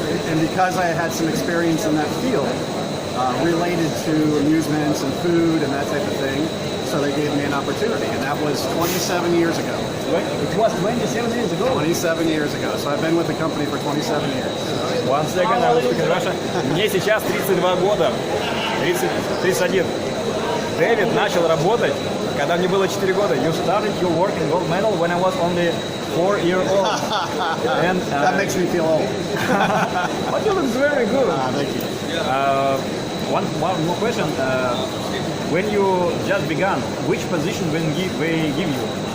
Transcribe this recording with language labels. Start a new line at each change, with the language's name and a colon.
English: And because I had some experience in that field, related to amusements and food and that type of thing, so they gave me an opportunity, and that was 27 years ago. It was 27 years ago? 27 years ago. So I've been with the company for 27 years. One second, I will speak in Russian.
Russian: Мне сейчас 32 года, 31. Дэвид начал работать, когда мне было 4 года.
English: You started your work in Gold Medal when I was only 4-year-old. And that makes me feel old. But you look very good. Thank you. One more question. When you just began, which position will they give you?